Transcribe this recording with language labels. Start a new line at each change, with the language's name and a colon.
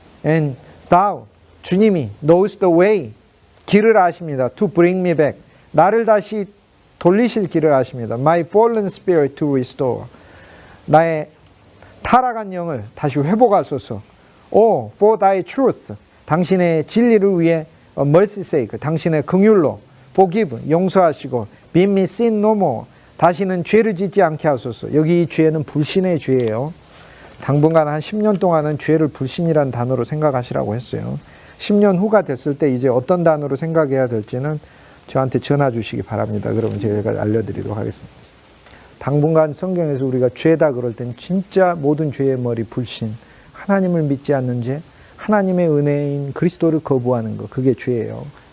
English: And thou,
Korean: 주님이
English: knows the way,
Korean: 길을 아십니다.
English: To bring me back,
Korean: 나를 다시 돌리실 길을 아십니다.
English: My fallen spirit to restore,
Korean: 나의 타락한 영을 다시 회복하소서.
English: Oh, for thy truth,
Korean: 당신의 진리를 위해
English: mercy sake,
Korean: 당신의 긍휼로
English: forgive,
Korean: 용서하시고
English: bid me sin no more,
Korean: 다시는 죄를 짓지 않게 하소서. 여기 이 죄는 불신의 죄예요. 당분간 한 10년 동안은 죄를 불신이라는 단어로 생각하시라고 했어요. 10년 후가 됐을 때 이제 어떤 단어로 생각해야 될지는 저한테 전화 주시기 바랍니다. 그러면 제가 알려드리도록 하겠습니다. 당분간 성경에서 우리가 죄다 그럴 땐 진짜 모든 죄의 머리 불신, 하나님을 믿지 않는 죄, 하나님의 은혜인 그리스도를 거부하는 거, 그게 죄예요.